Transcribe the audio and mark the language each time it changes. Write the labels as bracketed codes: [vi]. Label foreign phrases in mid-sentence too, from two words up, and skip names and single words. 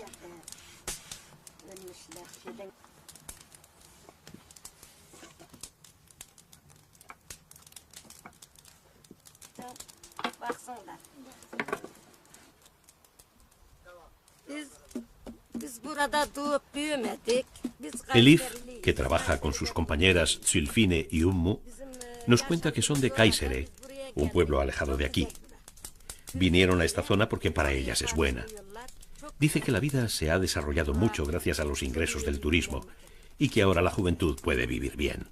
[tr] Ölmüşler şeyden. Baksınlar. Biz burada doğup büyümedik. [es] Elif, que trabaja con sus compañeras Zülfine y Ummu, nos cuenta que son de Kayseri, un pueblo alejado de aquí. Vinieron a esta zona porque para ellas es buena. Dice que la vida se ha desarrollado mucho gracias a los ingresos del turismo y que ahora la juventud puede vivir bien.